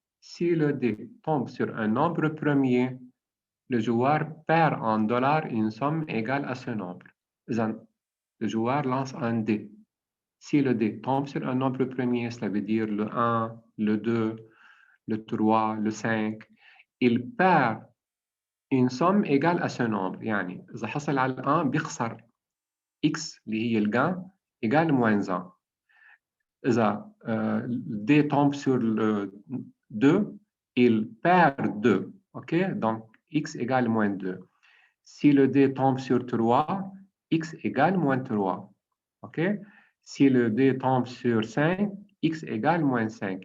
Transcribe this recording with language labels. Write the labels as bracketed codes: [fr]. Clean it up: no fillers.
[fr] Si le dé tombe sur un nombre premier, le joueur perd en dollars une somme égale à ce nombre. Le joueur lance un dé. Si le dé tombe sur un nombre premier, cela veut dire le 1, le 2, le 3, le 5, il perd une somme égale à ce nombre. [ar] يعني إذا حصل على 1 بيخسر X اللي هي الجان [fr] égale moins 1. [ar] إذا [fr] le dé tombe sur le 2, il perd 2. OK? Donc X égale moins 2. Si le dé tombe sur 3, X égale moins 3. OK? Si le dé tombe sur 5, X égale moins 5.